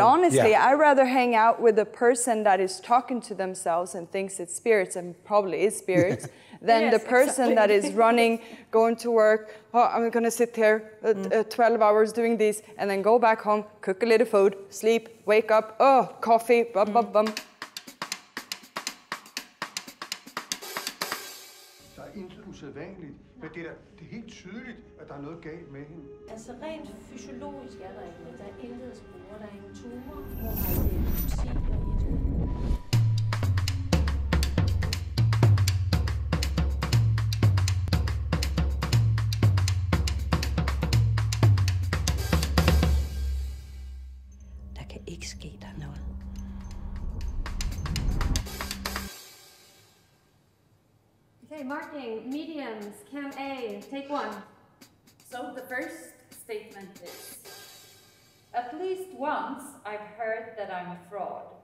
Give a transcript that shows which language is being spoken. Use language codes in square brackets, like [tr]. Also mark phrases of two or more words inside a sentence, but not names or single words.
[en] But honestly, I'd rather hang out with a person that is talking to themselves and thinks it's spirits, and probably is spirits, than the person that is running, going to work, oh, I'm gonna sit here 12 hours doing this, and then go back home, cook a little food, sleep, wake up, oh, coffee, bum, bum, bum. [da] Der er intet usædvanligt, men det er helt tydeligt, at der er noget galt med hende. Altså rent fysiologisk er der ikke noget. Der er intet at spore. Der er ingen tumor. Hun har epilepsi og irritation. Der kan ikke ske der noget. [en] Okay, marking, mediums, Cam A, take one. So the first statement is, at least once I've heard that I'm a fraud.